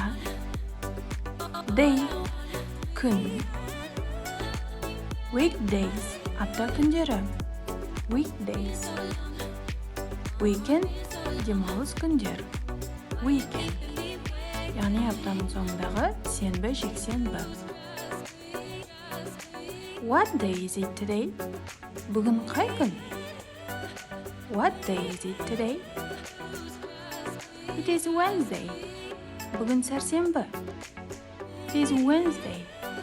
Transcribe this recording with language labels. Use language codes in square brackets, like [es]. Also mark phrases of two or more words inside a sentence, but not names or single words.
[en] Day, күн. [kk] Weekdays, апта күндері. [en] Weekdays. Weekend, [kk] демалыс күндер. [en] Weekend. [kk] Яғни аптаның соңындағы сенбі, жексенбі. [en] What day is it today? [kk] Бүгін қай күн? [en] What day is it today? It is Wednesday. [kk] Бүгін сәрсенбі. [en] It is Wednesday.